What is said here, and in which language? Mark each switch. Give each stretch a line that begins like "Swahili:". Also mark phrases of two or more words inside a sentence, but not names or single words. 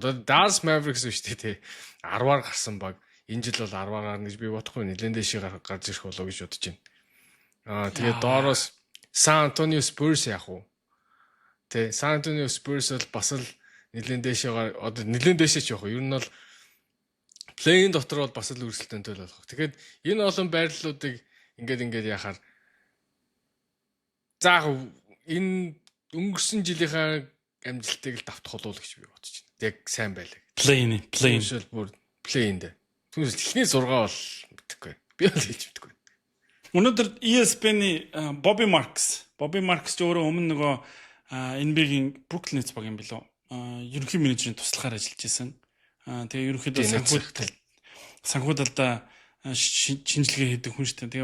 Mongolian: Одоо Dallas Mavericks биш тий 10-аар гарсан баг. Энэ жил бол 10-аар гарна гэж би бодохгүй. Нэлээд дэшээ гарч ирэх болоо гэж бодож байна. Тэгээд доороос San Antonio Spurs яах вэ? Тий San Antonio Spurs бол бас л нэлээд дэшээ одоо нэлээд дэшээ ч явах. Ер нь бол play-in дотор бол бас л үргэлжлэлтэнтэй л болох. Тэгэхээр энэ олон байрлалуудыг ингээд яхаар заах энэ өнгөрсөн жилийнхаа амжилтыг л давтах болов уу гэж би бодож байна. Яг сайн байлаа. Play-in. Бүр play-in дээ. Түүнээс ихний 6 бол мэдэхгүй. Би бол хийж мэдэхгүй. Өнөөдөр ESPN-ийн Bobby Marks ч өөрөө өмнө нөгөө NBA-гийн Brooklyn Nets баг юм билүү. Ерөнхий менежерийн туслахаар ажиллаж байсан. Тэгээ ерөнхийдөө санхүүдэлдээ шинжилгээ хийдэг хүн шүү дээ.